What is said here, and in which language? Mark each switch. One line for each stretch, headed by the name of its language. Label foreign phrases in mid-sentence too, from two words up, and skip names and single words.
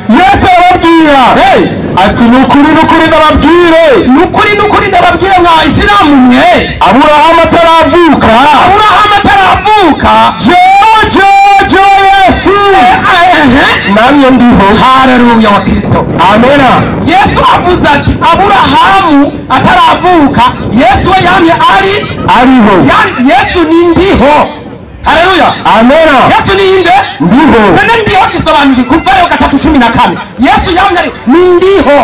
Rundi: Yesu arababwira ati nukuri ndababwire mwa Isilamu mwe Aburahamu ataravuka jewe Yesu namye ndiho. Haleluya wa Kristo. Amena. Yesu avuze ati Aburahamu ataravuka Yesu we yamye ariho. Yesu ni ndiho. Haleluya. Amena. Yesu ni inde ndiho. None ndiho gisobanuye kuvayo 3:14 Yesu yamye ni ndiho.